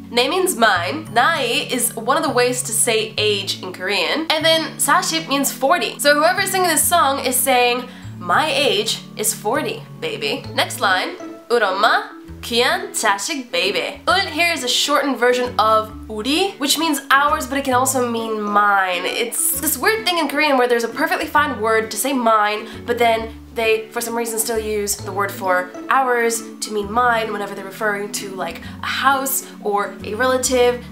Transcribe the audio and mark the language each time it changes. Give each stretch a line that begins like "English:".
English: 내 means mine, 나이 is one of the ways to say age in Korean, and then 40 means 40. So whoever is singing this song is saying, my age is 40, baby.
Korean: Next line, 우리 엄마 귀한 자식 baby.
English: 울 here is a shortened version of 우리, which means ours, but it can also mean mine. It's this weird thing in Korean where there's a perfectly fine word to say mine, but then they, for some reason, still use the word for ours to mean mine whenever they're referring to like a house or a relative.